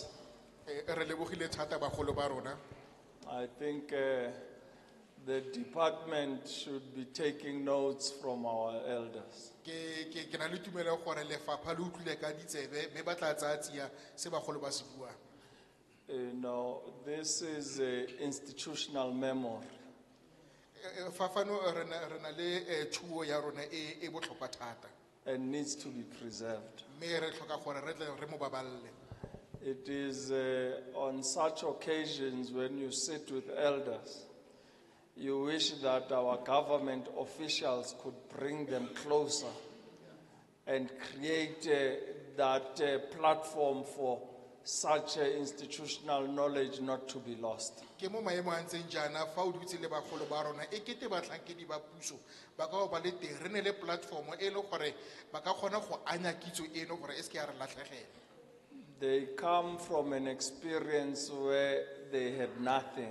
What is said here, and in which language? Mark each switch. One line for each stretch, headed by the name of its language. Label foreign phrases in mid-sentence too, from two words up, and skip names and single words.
Tswana: Re lebogile thata bagolo ba rona.
English: I think the department should be taking notes from our elders.
Tswana: Ke na le tumelo gore lefapha le utlwile ka ditsebe mme ba tla tsaya tsia se bagolo ba se buang.
English: You know, this is a institutional memory.
Tswana: Fafano re na le thuo ya rona e botlhokwa thata.
English: And needs to be preserved.
Tswana: Mme re tlhoka gore re tle re mo baballe.
English: It is on such occasions when you sit with elders, you wish that our government officials could bring them closer and create that platform for such institutional knowledge not to be lost.
Tswana: Ke mo maemo a ntseng jaana fa o dutse le bagolo ba rona e kete batlhankedi ba puso ba ka ba le teng re ne le platform e le gore ba ka kgona go anya kitso eno gore e se ke ya re latlhegela.
English: They come from an experience where they had nothing.